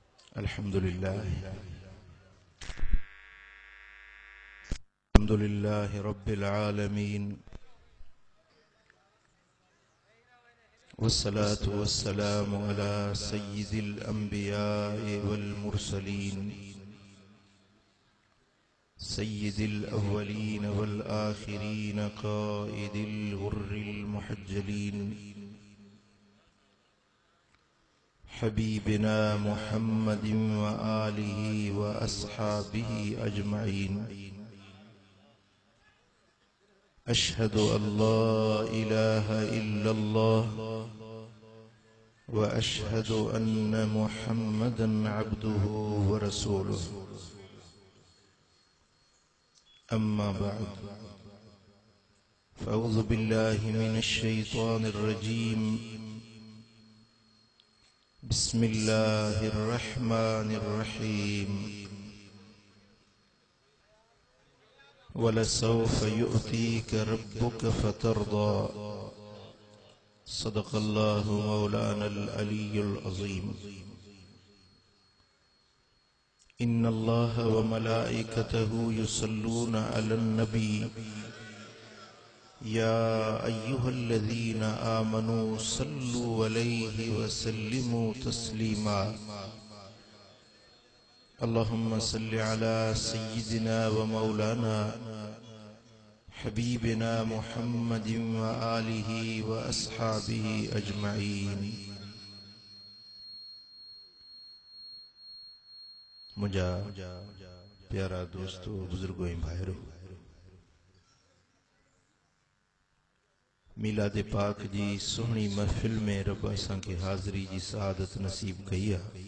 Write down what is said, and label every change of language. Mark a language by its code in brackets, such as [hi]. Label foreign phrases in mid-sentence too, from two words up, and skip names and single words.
[ar] الحمد لله رب العالمين والصلاة والسلام على سيد الأنبياء والمرسلين سيد الأولين والآخرين قائد الغر المحجلين حبيبنا محمد وآله وأصحابه أجمعين. أشهد أن لا إله إلا الله وأشهد أن محمدا عبده ورسوله. أما بعد فأعوذ بالله من الشيطان الرجيم. بسم الله الرحمن الرحيم. ولسوف يعطيك ربك فترضى. صدق الله مولانا العلي العظيم. إن الله وملائكته يصلون على النبي يا أيها الذين آمنوا صلوا عليه وسلموا تسليما. اللهم صل على سيدنا ومولانا حبيبنا محمد وآله وأصحابه أجمعين. [sd] मुझा प्यारा दोस्तों, बुजुर्गों भाइयों, मिलाद पाक जी सोहनी महफिल में रब असां खे हाज़री जी सआदत नसीब कई है।